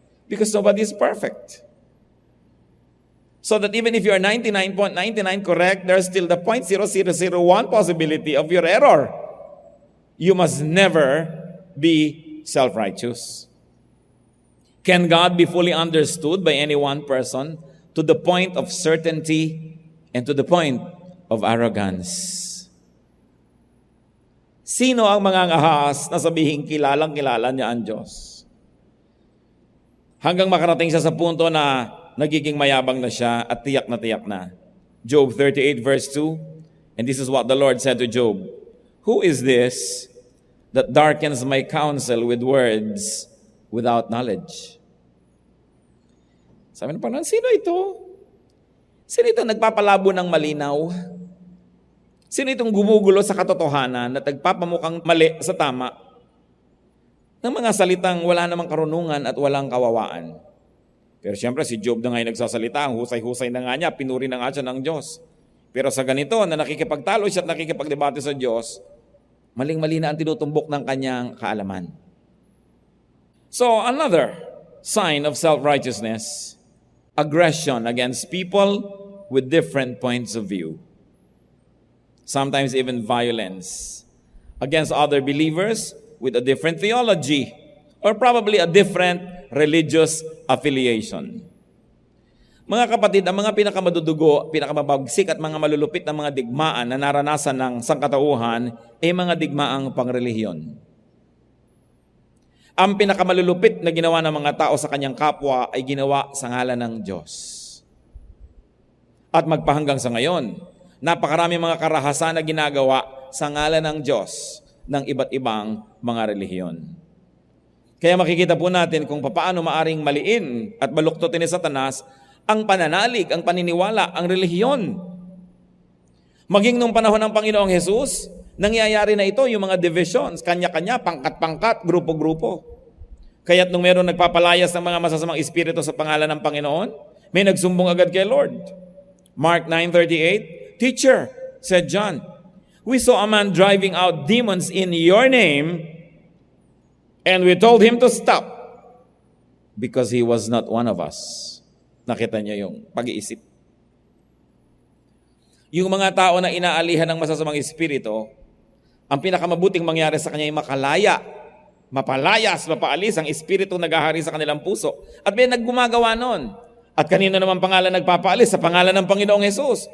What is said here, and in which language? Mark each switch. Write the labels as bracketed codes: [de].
[en] Because nobody is perfect. So that even if you are 99.99 correct, there's still the 0.0001 possibility of your error. You must never be self-righteous. Can God be fully understood by any one person to the point of certainty and to the point of arrogance? [tl] Sino ang mga ngahas na sabihin kilalang-kilala niya ang Diyos? Hanggang makarating siya sa punto na nagiging mayabang na siya at tiyak na. [en] Job 38 verse 2, and this is what the Lord said to Job, "Who is this that darkens my counsel with words without knowledge?" [tl] Sabi na parang, sino ito? Sino ito nagpapalabo ng malinaw? Sino itong gumugulo sa katotohanan at nagpapamukhang mali sa tama? Ng mga salitang wala namang karunungan at walang kawawaan. Pero siyempre si Job na ngayon nagsasalita, ang husay-husay na nga niya, pinuri na nga siya ng Diyos. Pero sa ganito, na nakikipagtalo siya at nakikipagdebate sa Diyos, maling-mali na ang tinutumbok ng kanyang kaalaman. [en] So another sign of self-righteousness, aggression against people with different points of view. Sometimes even violence against other believers with a different theology or probably a different religious affiliation. [tl] Mga kapatid, ang mga pinakamadudugo, pinakamabagsik at mga malulupit na mga digmaan na naranasan ng sangkatauhan ay mga digmaang pangrelihiyon. Ang pinakamalulupit na ginawa ng mga tao sa kanyang kapwa ay ginawa sa ngalan ng Diyos. At magpahanggang sa ngayon, napakarami mga karahasan na ginagawa sa ngalan ng Diyos ng iba't ibang mga relihiyon. Kaya makikita po natin kung paano maaring maliin at baluktutin ni Satanas ang pananalig, ang paniniwala, ang relihiyon. Maging nung panahon ng Panginoong Hesus, nangyayari na ito yung mga divisions, kanya-kanya, pangkat-pangkat, grupo-grupo. Kaya't nung meron nagpapalayas ng mga masasamang espiritu sa pangalan ng Panginoon, may nagsumbong agad kay Lord. [en] Mark 9:38, "Teacher," said John, "we saw a man driving out demons in your name, And we told him to stop because he was not one of us. [tl] Nakita niyo yung pag-iisip. Yung mga tao na inaalihan ng masasamang espiritu, ang pinakamabuting mangyari sa kanya ay makalaya, mapalayas, mapaalis ang espiritu naghahari sa kanilang puso. At may naggumagawa nun. At kanino naman pangalan nagpapaalis? Sa pangalan ng Panginoong Jesus.